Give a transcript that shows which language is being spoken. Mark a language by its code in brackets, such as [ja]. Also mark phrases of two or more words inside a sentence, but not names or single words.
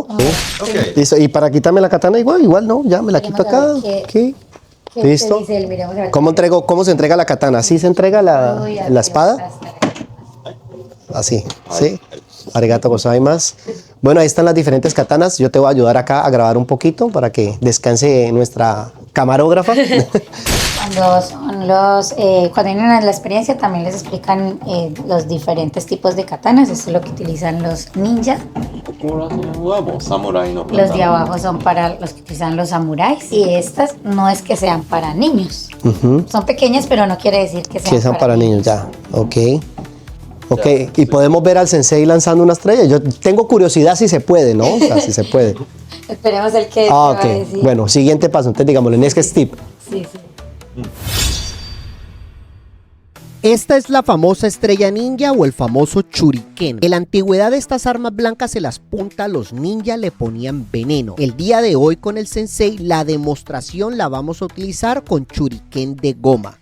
[es] Sí. Ok. Listo. Y para quitarme la katana, igual, ¿no? Ya me la quito acá. ¿Qué Ok. Listo. te dice él? Miremos a ver. ¿Cómo se entrega la katana? ¿Así se entrega la espada? Así, ¿sí? [ja] ありがとうございます. [es] Bueno, ahí están las diferentes katanas. Yo te voy a ayudar acá a grabar un poquito para que descanse nuestra camarógrafa. Cuando vienen a la experiencia también les explican los diferentes tipos de katanas. Esto es lo que utilizan los ninjas. [ja] ここら辺はもう侍の [es] Los de abajo son para los que utilizan los samuráis. Y estas no es que sean para niños. Son pequeñas, pero no quiere decir que sean, Sí, son para niños, ya. Ok. Ok, y podemos ver al sensei lanzando una estrella. Yo tengo curiosidad si se puede, ¿no? O sea, si se puede. Esperemos el que Ah, va a ok. decir. Bueno, siguiente paso. Entonces, digámoslo, [en] next step. [es] Sí, sí. Esta es la famosa estrella ninja o el famoso shuriken. En la antigüedad estas armas blancas en las puntas los ninjas le ponían veneno. El día de hoy con el sensei la demostración la vamos a utilizar con shuriken de goma.